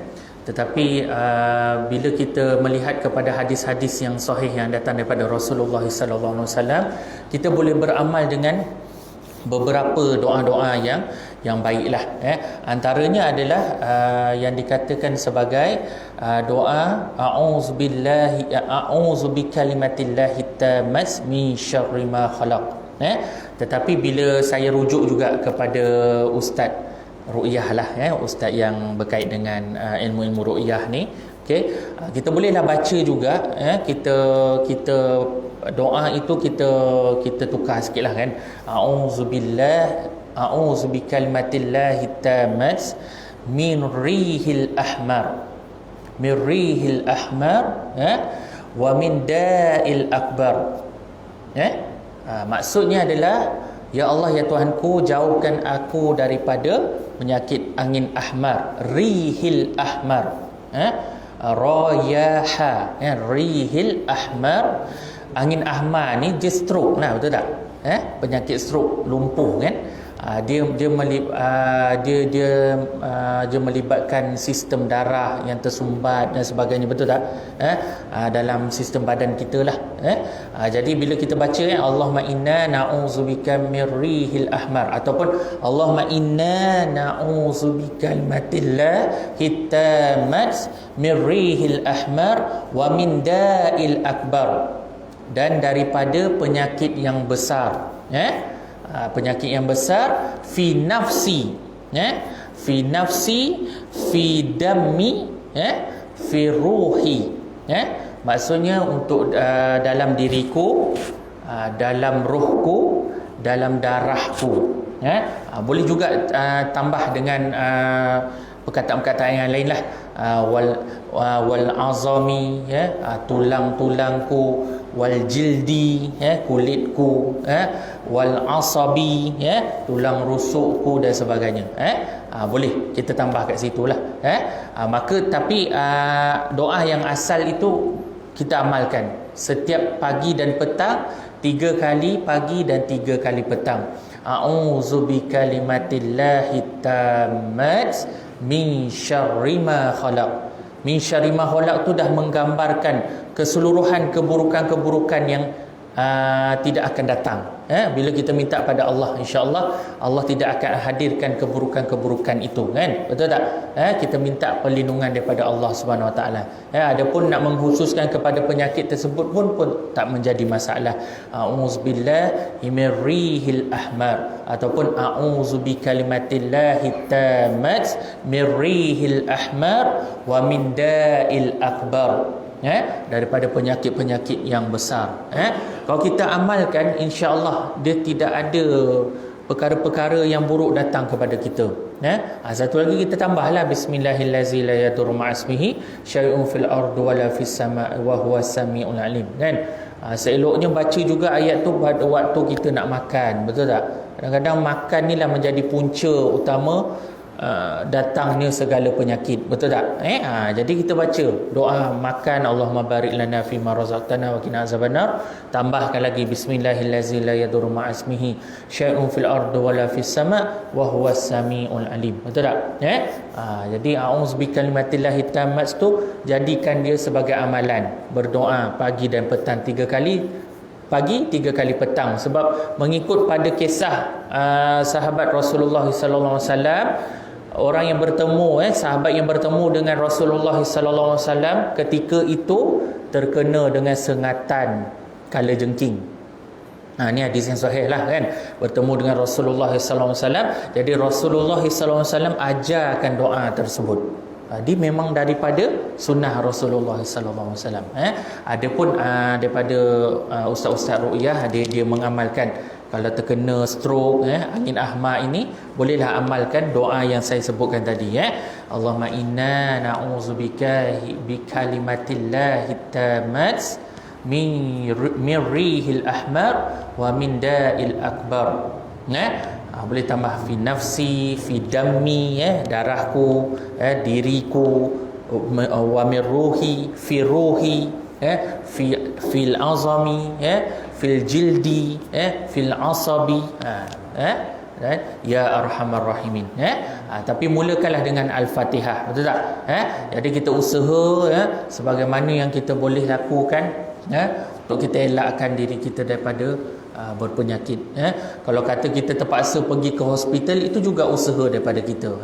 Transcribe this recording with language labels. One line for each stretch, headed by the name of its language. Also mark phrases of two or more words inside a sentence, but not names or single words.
Malay: Tetapi bila kita melihat kepada hadis-hadis yang sahih yang datang daripada Rasulullah
Arabic: صلى الله عليه وسلم,
Malay: kita boleh beramal dengan beberapa doa-doa yang baiklah, antaranya adalah yang dikatakan sebagai doa
Arabic: أعوذ بكلمات الله التامات من شر ما خلق.
Malay: Tetapi bila saya rujuk juga kepada ustaz ru'yah lah, ustaz yang berkait dengan ilmu-ilmu ru'yah ni, okey, kita bolehlah baca juga, kita doa itu kita tukar sikitlah, kan.
Arabic: أعوذ بكلمات الله التامات من ريح الأحمر ومن الداء الأكبر.
Malay: Maksudnya adalah, ya Allah, ya Tuhanku, jauhkan aku daripada penyakit angin ahmar,
Arabic: ريح الأحمر,
Malay: rayaha,
Arabic: ريح الأحمر.
Malay: Angin ahmar ni dia stroke, nah, betul tak? Penyakit stroke, lumpuh, kan. Dia melibatkan sistem darah yang tersumbat dan sebagainya, betul tak? Dalam sistem badan kita lah. Jadi bila kita baca,
Arabic: اللهم إنا نعوذ بك من ريح الأحمر, ataupun اللهم إنا نعوذ بكلمات الله التامات من ريح الأحمر ومن الداء الأكبر,
Malay: dan daripada penyakit yang besar, penyakit yang besar,
Arabic: في نفسي، في نفسي، في دمي، في روحي,
Malay: maksudnya untuk dalam diriku, dalam rohku, dalam darahku, boleh juga tambah dengan perkataan-perkataan yang lain lah,
Arabic: والعظم,
Malay: tulang-tulangku,
Arabic: والجلد,
Malay: kulitku,
Arabic: والعصب,
Malay: tulang rusukku dan sebagainya, boleh kita tambah kat situlah, maka tapi doa yang asal itu kita amalkan setiap pagi dan petang, 3 kali pagi dan 3 kali petang.
Arabic: أعوذ بكلمات الله التامات من شر ما خلق. من شر ما خلق
Malay: tu dah menggambarkan keseluruhan keburukan-keburukan yang tidak akan datang. Bila kita minta pada Allah, insya-Allah Allah tidak akan hadirkan keburukan-keburukan itu, kan? Betul tak? Kita minta perlindungan daripada Allah
Arabic: سبحانه وتعالى.
Malay: Adapun nak mengkhususkan kepada penyakit tersebut pun tak menjadi masalah.
Arabic: أعوذ بالله من ريح الأحمر, ataupun أعوذ بكلمات الله التامات من ريح الأحمر ومن الداء الأكبر,
Malay: daripada penyakit-penyakit yang besar. Kalau kita amalkan, insya-Allah dia tidak ada perkara-perkara yang buruk datang kepada kita. Satu lagi kita tambahlah,
Arabic: بسم الله الرحمن الرحيم لا يضر مع اسمه شيء في الأرض ولا في السماء وهو السميع العليم,
Malay: kan. Seeloknya baca juga ayat tu pada waktu kita nak makan, betul tak? Kadang-kadang makan ni lah menjadi punca utama datangnya segala penyakit, betul tak? Jadi kita baca doa makan,
Arabic: اللهم بارك لنا في ما رزقتنا وقنا عذاب النار,
Malay: tambahkan lagi
Arabic: بسم الله الرحمن الرحيم لا يضر مع اسمه شيء في الأرض ولا في السماء وهو السميع العليم,
Malay: betul tak? Jadi
Arabic: أعوذ بكلمات الله التامات
Malay: tu jadikan dia sebagai amalan, berdoa pagi dan petang 3 kali pagi, 3 kali petang. Sebab mengikut pada kisah sahabat Rasulullah
Arabic: صلى الله عليه وسلم,
Malay: orang yang bertemu sahabat yang bertemu dengan Rasulullah
Arabic: صلى الله عليه وسلم
Malay: ketika itu terkena dengan sengatan kalajengking. Ni hadis yang sahih lah kan, bertemu dengan Rasulullah
Arabic: صلى الله عليه وسلم.
Malay: Jadi Rasulullah
Arabic: صلى الله عليه وسلم
Malay: ajarkan doa tersebut. Dia memang daripada sunnah Rasulullah
Arabic: صلى الله عليه وسلم.
Malay: Adapun daripada ustaz-ustaz ruqyah, dia mengamalkan kalau terkena stroke, angin ahmar ini, bolehlah amalkan doa yang saya sebutkan tadi.
Arabic: اللهم إنا نعوذ بك بكلمات الله التامات من ريح الأحمر ومن الداء الأكبر.
Malay: Boleh tambah
Arabic: في نفسي، في دمي,
Malay: darahku,
Arabic: diriku, ومن روحي، في روحي، في العظم، في الجلد، في العصب، يا أرحم الراحمين.
Malay: Tapi mulakanlah dengan al-Fatihah, betul tak? Jadi kita usaha sebagaimana yang kita boleh lakukan untuk kita elakkan diri kita daripada berpenyakit. Kalau kata kita terpaksa pergi ke hospital, itu juga usaha daripada kita.